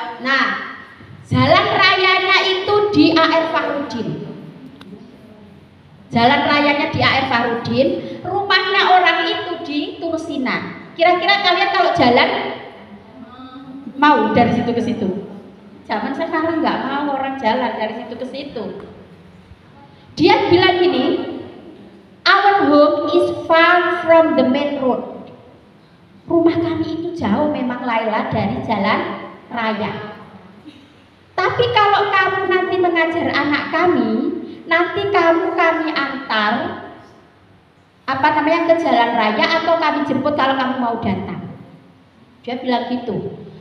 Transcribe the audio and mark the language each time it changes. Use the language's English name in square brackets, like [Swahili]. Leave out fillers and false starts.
[Indonesian] Nah, jalan rayanya itu di AR Fahrudin. Jalan rayanya di AR Fahrudin, rumahnya orang itu di Tursina. Kira-kira kalian kalau jalan mau dari situ ke situ? Zaman sekarang nggak mau orang jalan dari situ ke situ. Dia bilang gini, [English] our home is far from the main road. [Indonesian] Rumah kami itu jauh memang Laila dari jalan raya. Tapi kalau kamu nanti mengajar anak kami, nanti kami antar ke jalan raya atau kami jemput kalau kamu mau datang. Dia bilang gitu.